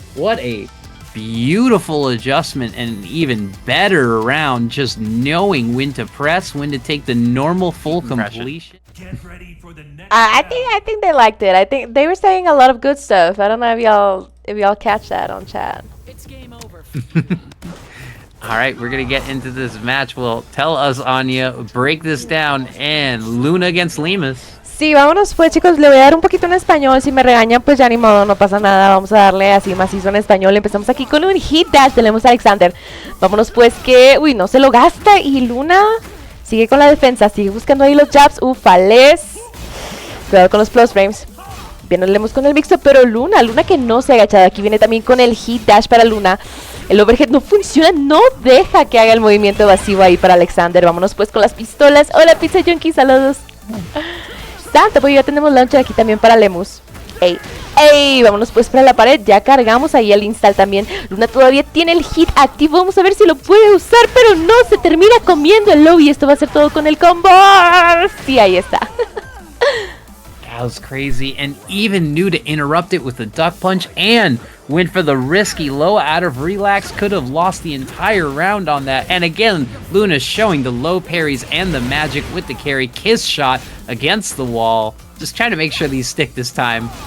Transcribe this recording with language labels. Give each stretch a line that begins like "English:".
English: What a beautiful adjustment, and an even better around just knowing when to press, when to take the normal full completion. I think they liked it. I think they were saying a lot of good stuff. I don't know if y'all catch that on chat. It's game over. All right, we're going to get into this match. Well, tell us, Anya, break this down. And Luna against Lemus.
Spanish: Sí, vámonos pues, chicos, le voy a dar un poquito en español. Si me regañan, pues ya ni modo, no pasa nada. Vamos a darle así macizo en español. Empezamos aquí con un hit dash. Tenemos a Alexander. Vámonos pues que, uy, no se lo gasta. Y Luna sigue con la defensa, sigue buscando ahí los jabs. Ufales. Cuidado con los plus frames. Bien, nos leemos con el mixto, pero Luna que no se ha agachado. Aquí viene también con el hit dash para Luna. El overhead no funciona, no deja que haga el movimiento evasivo ahí para Alexander. Vámonos pues con las pistolas. Hola, Pizza Junkie, saludos. Santo, pues ya tenemos launcher aquí también para Lemus. ¡Ey! Vámonos pues para la pared. Ya cargamos ahí el install también. Luna todavía tiene el hit activo. Vamos a ver si lo puede usar, pero no, se termina comiendo el low. Y esto va a ser todo con el combo. Sí, ahí está.
English: That was crazy, and even knew to interrupt it with the duck punch and went for the risky low out of relax. Could have lost the entire round on that. And again, Luna showing the low parries and the magic with the carry. Kiss shot against the wall. Just trying to make sure these stick this time.